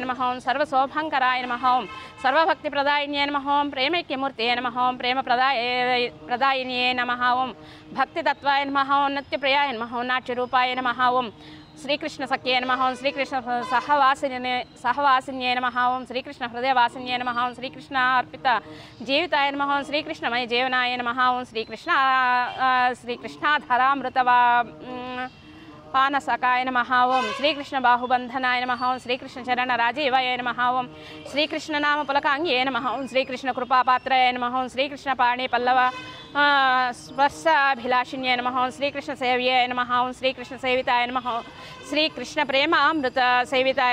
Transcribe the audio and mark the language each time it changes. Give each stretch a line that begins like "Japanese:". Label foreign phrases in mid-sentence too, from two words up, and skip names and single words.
Sanskrit: नमः सर्वशोभंकराय नमः सर्वभक्तिप्रदायिन्ये नमः प्रेमैक्यमूर्तये नमः प्रेमप्रदायिन्ये नमः भक्तितत्त्वाय नमः नित्यप्रियाय नमः नाट्यरूपाय नमः श्रीकृष्ण सख्ये नमः श्रीकृष्ण सहवासिन्ये नमः श्रीकृष्ण हृदयवासिन्ये नमः श्रीकृष्ण अर्पित जीविताय नमः श्रीकृष्णमय जीवनाय नमः श्रीकृष्णाधरामृतवा పానసకాయ నమః ఓం శ్రీకృష్ణ బాహుబంధనాయ నమః ఓం శ్రీకృష్ణ చరణ రాజీవాయ నమః ఓం శ్రీకృష్ణ నామ పులకాంగ్యే నమః ఓం శ్రీకృష్ణ కృపాపాత్రాయ నమః ఓం శ్రీకృష్ణ పాణి పల్లవ స్పర్శాభిలాషిన్యాయ నమః ఓం శ్రీకృష్ణ సేవ్యాయ నమః ఓం శ్రీకృష్ణ సేవితాయ నమః ఓం శ్రీకృష్ణ ప్రేమామృత సేవితాయ